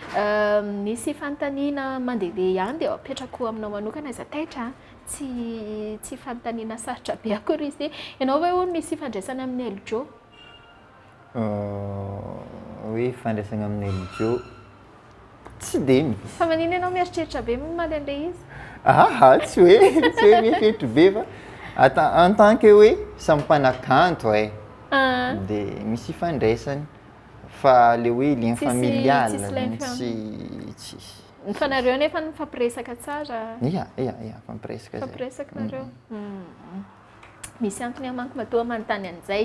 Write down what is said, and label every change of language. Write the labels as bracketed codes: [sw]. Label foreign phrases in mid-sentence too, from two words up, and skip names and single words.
[mg] misy fanontaniana mandehandeha ihany dia apetrako aminao manokana izy ataitra tsy fanontaniana sarotra be akory izy ianao hoe hono misy fandraisana amin'ny LJO hoe fandraisana amin'ny LJO tsy dia misy fa manino ianao mieritreritra be momaly an'ilay izy tsy hoe mieritreritra be fa [fr] en tant que [mg] hoe samy mpanakanto dia misy ifandraisany fa le hoe [fr] lien familial [mg] tsisy. Fanareo nefa nifampiresaka tsara. Ia, fampiresaka zay. Fampiresaka nareo. Misy antony amanko matoa manontany an'izay.